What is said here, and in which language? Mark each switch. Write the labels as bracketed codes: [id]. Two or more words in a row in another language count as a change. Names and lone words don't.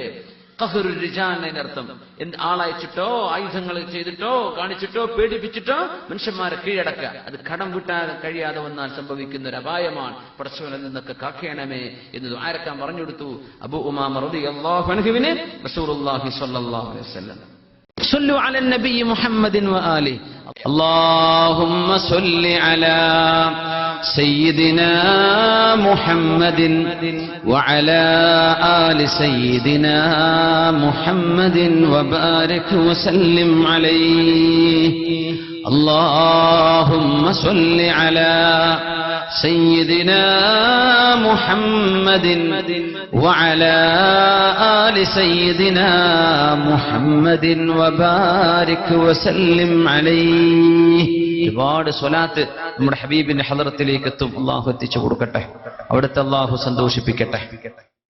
[ar] قهر الرجال [ml] എന്നർത്ഥം, ആളയച്ചിട്ടോ ആയുധങ്ങൾ ചെയ്തിട്ടോ കാണിച്ചിട്ടോ പേടിപ്പിച്ചിട്ടോ മനുഷ്യന്മാരെ കീഴടക്കുക. അത് കടം വീട്ടാൻ കഴിയാതെ വന്നാൽ സംഭവിക്കുന്ന ഒരു അപായമാണ്. പടച്ചവനിൽ നിന്നൊക്കെ കാക്കേണമേ എന്ന് ദുആരക്കാൻ പറഞ്ഞു കൊടുത്തു അബൂ ഉമാമ [ar] رضي الله عنه رسول الله صلى الله عليه وسلم. صلوا على النبي محمد وآله. اللهم صل على سيدنا محمد وعلى آل سيدنا محمد وبارك وسلم عليه. اللهم صل على سيدنا محمد وعلى آل سيدنا محمد وبارك وسلم عليه. [ml] ഒരുപാട് സ്വലാത്ത് നമ്മുടെ ഹബീബിന്റെ ഹളറത്തിലേക്ക് എത്തും. അള്ളാഹു എത്തിച്ചു കൊടുക്കട്ടെ, അവിടുത്തെ അള്ളാഹു സന്തോഷിപ്പിക്കട്ടെ.